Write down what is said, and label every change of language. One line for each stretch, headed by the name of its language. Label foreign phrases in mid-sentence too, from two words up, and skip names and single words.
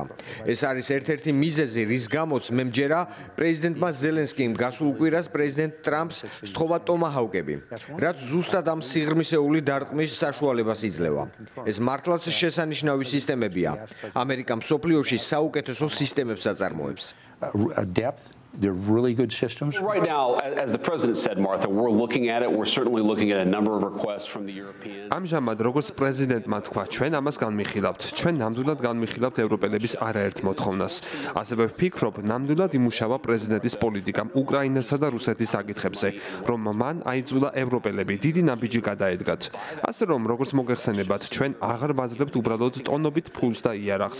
Georgian: ეს არის ერთ-ერთი მიზეზი, რის გამოც მე მჯერა პრეზიდენტმა ზელენსკიმ გასულ კვირას პრეზიდენტ ტრამპს სთხოვა ტომაჰავკები, რაც ზუსტად ამ სიღრმისეული დარტყმის საშუალებას იძლევა. ეს მართლაც შესანიშნავი სისტემებია. ამერიკა მსოფლიოში საუკეთესო სისტემებს აწარმოებს.
English: They're really good systems. Right now, as the president said, Martha, we're looking at it. We're certainly looking at a number of requests from the European.
Georgian: ამჟამად როგორც პრეზიდენტმა თქვა, ჩვენ ამას განვიხილავთ. ჩვენ ნამდვილად განვიხილავთ ევროპელების არაერთ მოთხოვნას. ასევე ვფიქრობ, ნამდვილად იმუშავა პრეზიდენტის პოლიტიკამ უკრაინასა და რუსეთის საკითხებზე, რომ მან აიძულა ევროპელები დიდი ნაბიჯი გადაედგათ. ასე რომ, როგორც მოგეხსენებათ, ჩვენ აღარ ვაძლევთ უბრალოდ ტონობით ფულს და იარაღს.